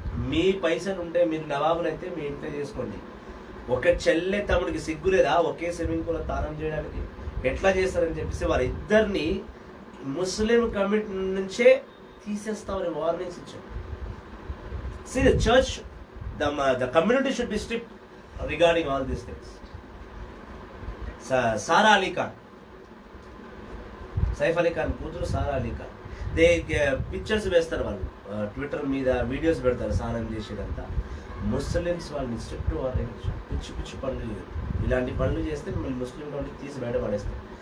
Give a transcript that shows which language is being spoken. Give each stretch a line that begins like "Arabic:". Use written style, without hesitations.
Telugu: మీ పైసలు ఉంటే మీరు నవాబునైతే మీ ఇంట్లో చేసుకోండి. ఒక చెల్లె తమ్ముడికి సిగ్గు లేదా ఒకే స్విమ్మింగ్ పూల్ స్నానం చేయడానికి? ఎట్లా చేస్తారని చెప్పేసి వారిద్దరిని ముస్లిం కమ్యూనిటీ నుంచే తీసేస్తామని వార్నింగ్స్ ఇచ్చారు.
English: See, the church, the community should be strict regarding all these things.
Telugu: Sara Ali Khan, Saif Ali Khan కూతురు సారా అలీ ఖాన్, పిక్చర్స్ వేస్తారు వాళ్ళు ట్విట్టర్ మీద, వీడియోస్ పెడతారు స్నానం చేసేదంతా. ముస్లిమ్స్ వాళ్ళని స్ట్రిక్ట్ పిచ్చి పిచ్చి పనులు, ఇలాంటి పనులు చేస్తే మిమ్మల్ని ముస్లిం వాళ్ళు తీసి బయట పడేస్తారు.